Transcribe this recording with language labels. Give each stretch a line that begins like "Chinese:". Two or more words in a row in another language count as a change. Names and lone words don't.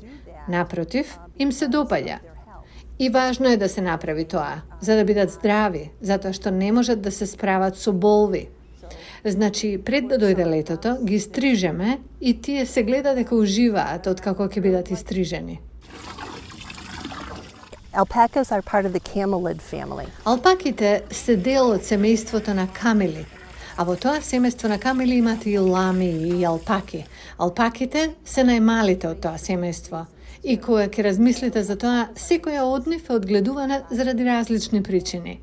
Macedonian: Напротив, им се допаѓа. И важно е да се направи тоа, за да бидат здрави, затоа што не можат да се справат со болви. Значи, пред да дојде летото, ги стрижеме и тие се гледа дека уживаат од како ќе бидат истрижени.
English: Alpacas are part of the camelid family.
Macedonian: Алпаките се дел од семејството на камели, а во тоа семејство на камели имат и лами и алпаки. Алпаките се најмалите од тоа семејство. И кога ќе размислите за тоа, секоја од нив е одгледувана заради различни причини.